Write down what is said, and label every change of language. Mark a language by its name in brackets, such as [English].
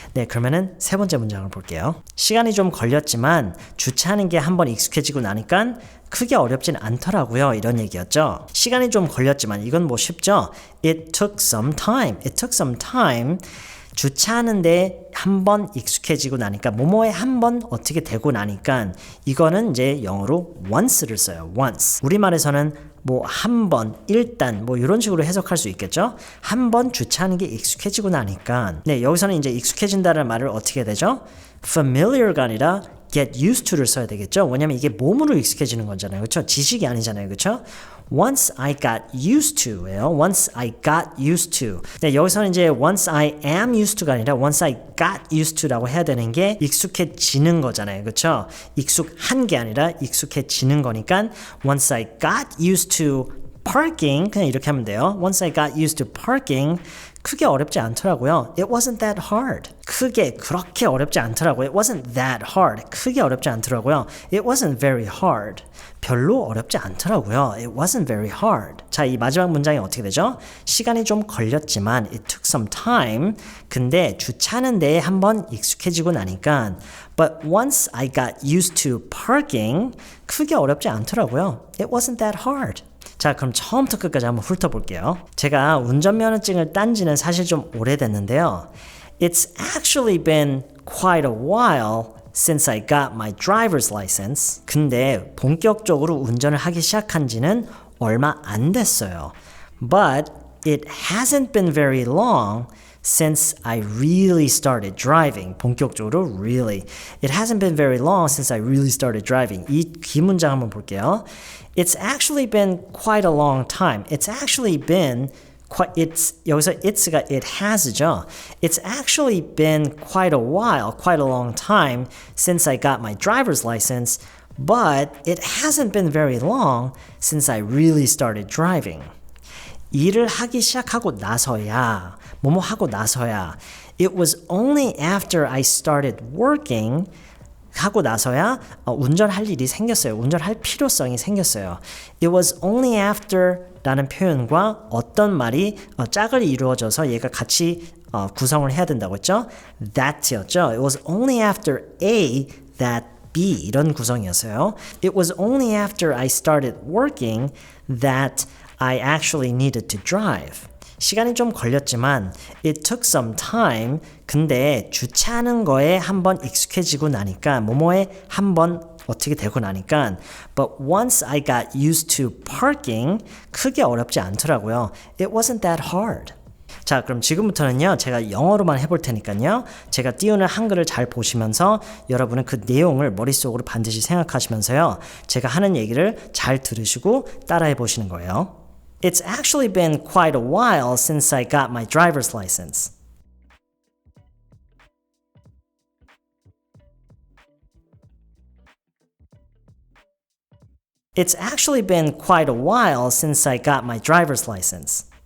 [Korean] 네, 그러면은 세 번째 문장을 볼게요. 시간이 좀 걸렸지만 주차하는 게 한번 익숙해지고 나니까 크게 어렵진 않더라고요. 이런 얘기였죠. 시간이 좀 걸렸지만 이건 뭐 쉽죠? [English] It took some time. It took some time. [Korean] 주차하는데 한번 익숙해지고 나니까 뭐뭐에 한번 어떻게 되고 나니까 이거는 이제 영어로 once를 써요. [English] once. [Korean] 우리말에서는 뭐 한 번, 일단 뭐 이런 식으로 해석할 수 있겠죠. 한 번 주차하는 게 익숙해지고 나니까 네, 여기서는 이제 익숙해진다는 말을 어떻게 되죠? familiar가 아니라 [English] get used to [Korean] 를 써야 되겠죠. 왜냐면 이게 몸으로 익숙해지는 거잖아요. 그렇죠? 지식이 아니잖아요. 그렇죠? [English] Once I got used to예요. Once I got used to. [Korean] 네, 여기서는 이제 [English] once I am used to [Korean] 가 아니라 [English] once I got used to [Korean] 라고 해야 되는 게 익숙해지는 거잖아요. 그렇죠? 익숙한 게 아니라 익숙해지는 거니까 [English] once I got used to parking [Korean] 그냥 이렇게 하면 돼요. [English] Once I got used to parking [Korean] 크게 어렵지 않더라고요. [English] It wasn't that hard. [Korean] 크게 그렇게 어렵지 않더라고요. [English] It wasn't that hard. [Korean] 크게 어렵지 않더라고요. [English] It wasn't very hard. [Korean] 별로 어렵지 않더라고요. [English] It wasn't very hard. [Korean] 자, 이 마지막 문장이 어떻게 되죠? 시간이 좀 걸렸지만 [English] it took some time. [Korean] 근데 주차하는 데에 한번 익숙해지고 나니까 [English] But once I got used to parking [Korean] 크게 어렵지 않더라고요. [English] It wasn't that hard. [Korean] 자, 그럼 처음부터 끝까지 한번 훑어볼게요. 제가 운전면허증을 딴 지는 사실 좀 오래됐는데요. [English] It's actually been quite a while since I got my driver's license. [Korean] 근데 본격적으로 운전을 하기 시작한 지는 얼마 안 됐어요. [English] But it hasn't been very long since I really started driving. [Korean] 본격적으로 really. [English] It hasn't been very long since I really started driving. [Korean] 이 귀문장 한번 볼게요. [English] It's actually been quite a long time. It's actually been 여기서 it's가 it has죠. It's actually been quite a while, quite a long time since I got my driver's license, but it hasn't been very long since I really started driving. [Korean] 일을 하기 시작하고 나서야, 뭐뭐 하고 나서야, [English] it was only after I started working [Korean] 하고 나서야 운전할 일이 생겼어요. 운전할 필요성이 생겼어요. [English] It was only after [Korean] 라는 표현과 어떤 말이 짝을 이루어져서 얘가 같이 구성을 해야 된다고 했죠? [English] That였죠. It was only after A that B [Korean] 이런 구성이었어요. [English] It was only after I started working that I actually needed to drive. [Korean] 시간이 좀 걸렸지만 [English] it took some time. [Korean] 근데 주차하는 거에 한번 익숙해지고 나니까 뭐뭐에 한번 어떻게 되고 나니까 [English] but once I got used to parking [Korean] 크게 어렵지 않더라고요. [English] It wasn't that hard. [Korean] 자, 그럼 지금부터는요. 제가 영어로만 해볼 테니까요. 제가 띄우는 한글을 잘 보시면서 여러분은 그 내용을 머릿속으로 반드시 생각하시면서요. 제가 하는 얘기를 잘 들으시고 따라해 보시는 거예요. [English] It's actually been quite a while since I got my driver's license. It's actually been quite a while since I got my driver's license.